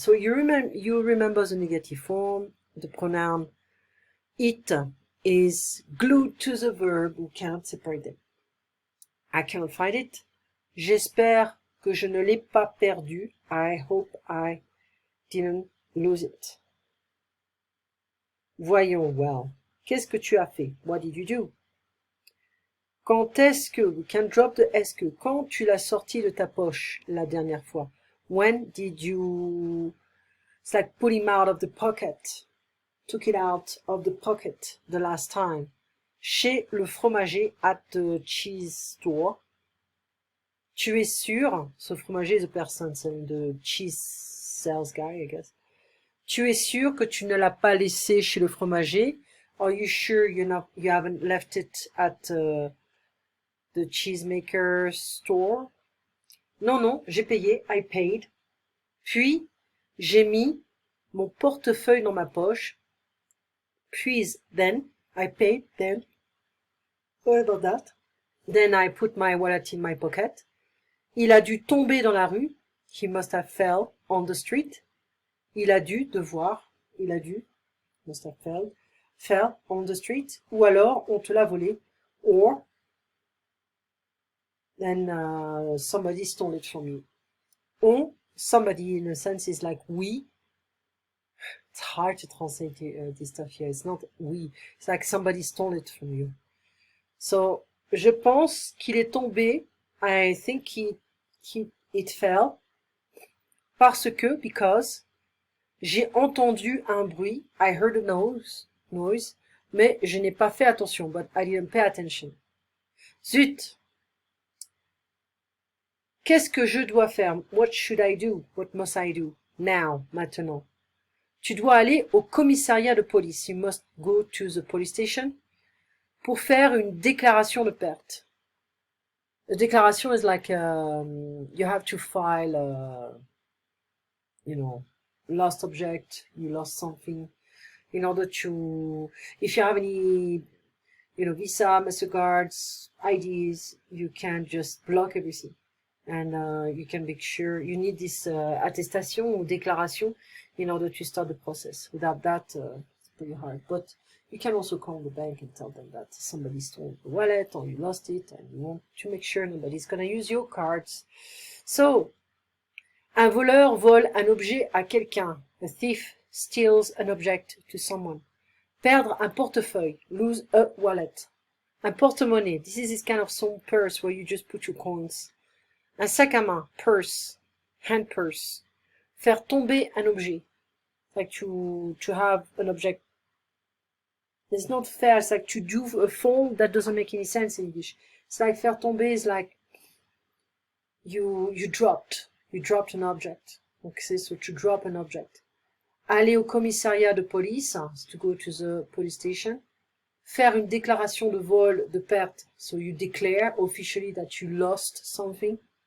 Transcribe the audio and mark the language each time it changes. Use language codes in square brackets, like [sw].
[en] So you remember the negative form, the pronoun it is glued to the verb, we cannot separate them. I cannot find it. [fr] J'espère que je ne l'ai pas perdu. [en] I hope I didn't lose it. [fr] Voyons, [en] well, [fr] qu'est-ce que tu as fait? [en] What did you do? [fr] Quand est-ce que, [en] we can drop the [fr] est-ce que, quand tu l'as sorti de ta poche la dernière fois? [en] When did you, it's like put him out of the pocket, took it out of the pocket the last time. [fr] Chez le fromager, [en] at the cheese store. [fr] Tu es sûr, ce fromager [en] is a person, the cheese sales guy, I guess. [fr] Tu es sûr que tu ne l'as pas laissé chez le fromager? [en] Are you sure you haven't left it at the cheesemaker store? [fr] Non, non, j'ai payé, [en] I paid. [fr] Puis, j'ai mis mon portefeuille dans ma poche. Puis, [en] then, I paid, then. What about that? Then I put my wallet in my pocket. [fr] Il a dû tomber dans la rue. [en] He must have fell on the street. [fr] Il a dû, devoir, il a dû, [en] must have fell on the street. [fr] Ou alors, on te l'a volé. [en] Or, then somebody stole it from you. On, somebody in a sense is like we. It's hard to translate this stuff here. It's not we. It's like somebody stole it from you. So, [fr] je pense qu'il est tombé. [en] I think it fell. [fr] Parce que, [en] because, [fr] j'ai entendu un bruit. [en] I heard a noise. [fr] Mais je n'ai pas fait attention. [en] But I didn't pay attention. [fr] Zut! Qu'est-ce que je dois faire? [en] What should I do? What must I do? Now, [fr] maintenant. Tu dois aller au commissariat de police. [en] You must go to the police station [fr] pour faire une déclaration de perte. [en] A déclaration is like you have to file lost object, you lost something in order to, if you have any Visa, MasterCards, IDs, you can just block everything. And you can make sure you need this attestation or déclaration in order to start the process. Without that, it's pretty hard. But you can also call the bank and tell them that somebody stole the wallet or you lost it and you want to make sure nobody's going to use your cards. [fr] So, un voleur vole un objet à quelqu'un. [en] A thief steals an object to someone. [fr] Perdre un portefeuille. [en] Lose a wallet. [fr] Un porte-monnaie. [en] This is this kind of small purse where you just put your coins. [fr] Un sac à main, [en] purse, hand purse. [fr] Faire tomber un objet. [en] Like to have an object. It's not fair, it's like to do a form that doesn't make any sense in English. It's like faire tomber is like you dropped an object. Okay, so to drop an object. [fr] Aller au commissariat de police, [en] to go to the police station. [fr] faire une déclaration de vol, de perte. [en] So you declare officially that you lost something.